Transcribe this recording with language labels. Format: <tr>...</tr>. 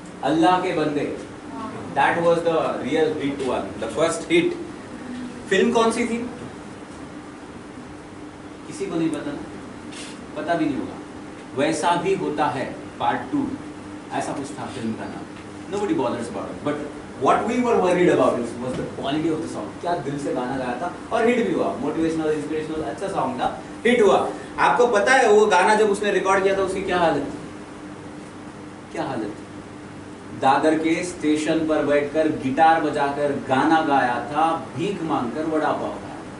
<hi>अल्लाह के बंदे,</hi> <en>That was the real hit one, the first hit.</en> <hi>Film कौन सी थी? किसी को नहीं पता ना? पता भी नहीं होगा। वैसा भी होता है पार्ट 2, ऐसा कुछ था फिल्म का नाम।</hi> <en>Nobody bothers about it, but what we were worried about was the quality of the song.</en> <hi>क्या दिल से गाना गाया था और हिट भी हुआ, मोटिवेशनल, इंस्पिरेशनल, अच्छा सॉन्ग था, हिट हुआ। आपको पता है वो गाना जब उसने रिकॉर्ड किया था उसकी क्या हालत थी? क्या हालत थी? दादर के स्टेशन पर बैठकर गिटार बजाकर गाना गाया था, भीख मांगकर वड़ा पाव खाया।</hi>